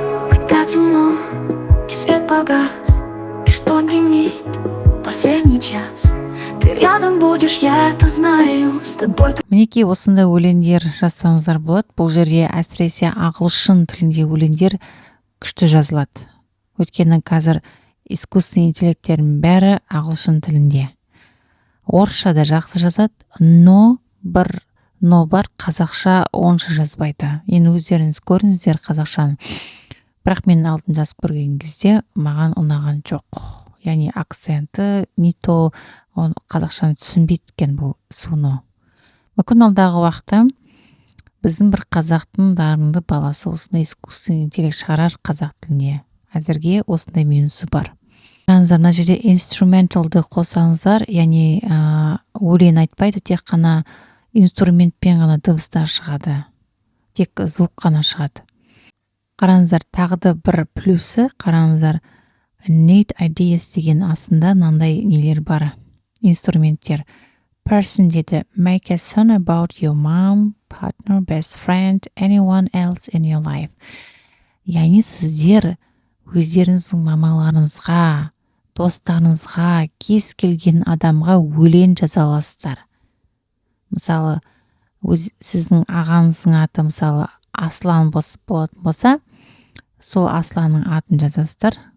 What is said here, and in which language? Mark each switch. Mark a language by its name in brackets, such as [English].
[Russian] Когда темно и свет погас, и шторм гремит последний час, ты рядом будешь, я это знаю. С тобой. [Kazakh] Мінекей осындай өлеңдер жазсаңыздар болады. Бұл жерде әсіресе ағылшын тілінде өлеңдер күшті жазылады. Өйткені қазір искусственный интеллекттердің бәрі ағылшын тілінде. Орысша да жақсы жазады, но бар қазақша онша жазбайды. Енді өздеріңіз көріңіздер қазақшаны. Бірақ мен алдын жазып көрген кезде маған ұнаған жоқ. Яғни акценті не то, оны қазақшаны түсінбейді екен бұл суно. Мүмкін алдағы уақытта біздің бір қазақтың дарынды баласы осындай искусственный интеллект шығарар қазақ тіліне. Әзірге осындай минусы бар. Қараңыздар, мына жерде инструменталды қосаңыздар, яғни өлең айтпайды, тек қана инструментпен ғана дыбыстар шығады. Тек звук қана шығады. Қараңыздар, тағы да бір плюсы, қараңыздар, [English] need ideas [Kazakh] деген астында мынандай нелер бар. Инструменттер. [English] Person деді, make a song about your mom, partner, best friend, anyone else in your life. [Kazakh] Яғни сіздер өздеріңіздің мамаларыңызға, достарыңызға, кез келген адамға өлең жаза аласыздар. Мысалы, сіздің ағаңыздың аты мысалы Аслан болатын болса, сол Асланның атын жазасыздар.